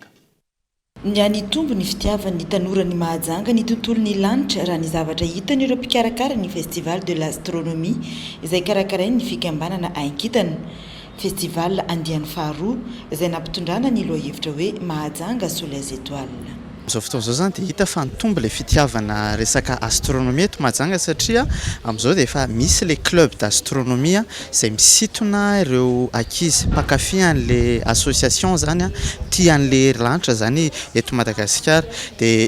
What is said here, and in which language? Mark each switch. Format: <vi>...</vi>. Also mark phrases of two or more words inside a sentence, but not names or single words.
<mg>Ny any tombo ny fitiavan'ny tanora ny Mahajanga ny tontolon'ny lanitra raha ny zavatra hitany ireo mpikarakara ny</mg> <fr>festival de l'astronomie</fr> <mg>izay karakarainy ny fikambanana Ankitana. Festival andiany faharoa izay nampitondrana ny lohahevitra hoe Mahajanga</mg> <fr>sous les étoiles.</fr> <mg>Amin'izao fotoana izao zany dia hita fa nitombo ilay fitiavana resaka astronomie eto Mahajanga satria amin'izao dia efa misy</mg> <fr>le club d'astronomie</fr> <mg>izay misintona ireo ankizy mpakafy an'ilay association zany aty an'le lanitra zany eto Madagasikara dia</mg>